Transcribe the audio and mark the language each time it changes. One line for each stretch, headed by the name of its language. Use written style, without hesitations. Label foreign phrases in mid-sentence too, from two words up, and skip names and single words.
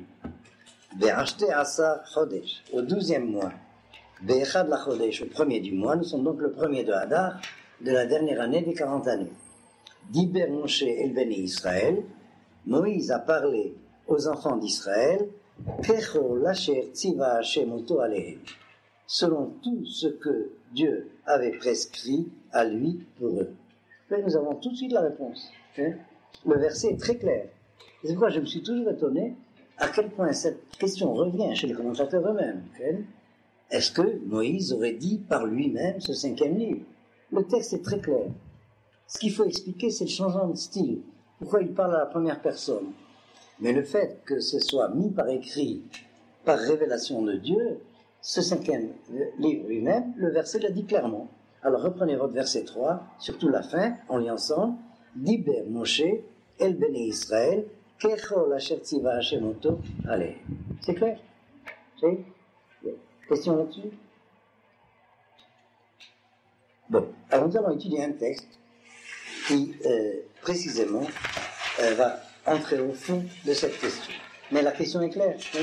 Hebrew: בעשתי עשר חדש,
French: au 12e mois.
Hebrew: באחד לחדש,
French: au premier du mois. Nous sommes donc le premier de Hadar, de la dernière année des 40 années.
Hebrew: דבר משה אל בני ישראל,
French: Moïse a parlé aux enfants d'Israël,
Hebrew: ככל אשר צוה ה' אתו אלהם,
French: selon tout ce que Dieu avait prescrit à lui pour eux. Là, nous avons tout de suite la réponse. Le verset est très clair. C'est pourquoi je me suis toujours étonné à quel point cette question revient chez les commentateurs eux-mêmes. Est-ce que Moïse aurait dit par lui-même ce 5e livre? Le texte est très clair. Ce qu'il faut expliquer, c'est le changement de style. Pourquoi il parle à la première personne? Mais le fait que ce soit mis par écrit, par révélation de Dieu, ce 5e livre lui-même, le verset l'a dit clairement. Alors reprenez votre verset 3, surtout la fin, on lit ensemble.
Hebrew: דבר משה אל בני ישראל ככל אשר צוה ה' אתו אלהם.
French: C'est clair? C'est? Question là-dessus? Bon, alors nous allons étudier un texte qui, précisément, va entrer au fond de cette question. Mais la question est claire, oui?